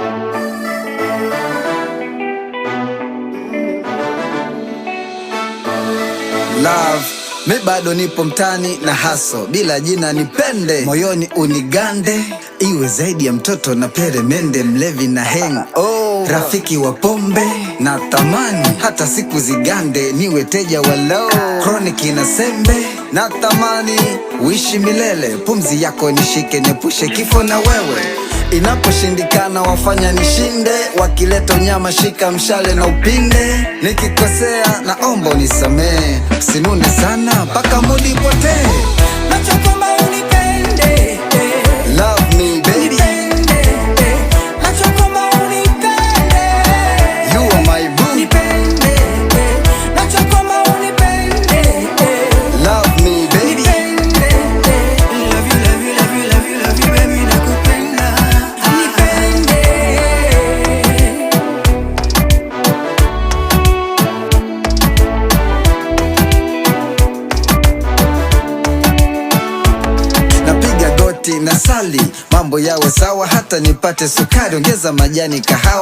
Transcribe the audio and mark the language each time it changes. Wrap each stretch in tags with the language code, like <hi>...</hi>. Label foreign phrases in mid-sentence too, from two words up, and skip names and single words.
<sw>Love, mi bado nipo mtani na haso, bila jina nipende, moyoni unigande, iwe zaidi ya mtoto na peremende, mlevi na hang rafiki wa pombe na tamani, hata siku zigande, niwe teja wa</sw> <en>low chronic</en> <sw>na sembe, na tamani uishi milele, pumzi yako nishike, nepushe kifo na wewe. Inaposhindikana wafanya nishinde, wakileta unyama shika mshale na upinde, nikikosea naomba unisamee, usinune sana mpaka mudi potee. Nachokomba unipende,</sw> <en>Love me baby,</en> <sw>nachokomba unipende,</sw> <en>you are my boo.</en> <sw>nipende, nachokomba unipende,</sw> <en>Love me baby, love you, love you, love you, love you, love you, baby,</en> <sw>nakupenda, nipende. napiga goti na sali, mambo yawe sawa, hata nipate sukari, ongeza majani kahawa.</sw>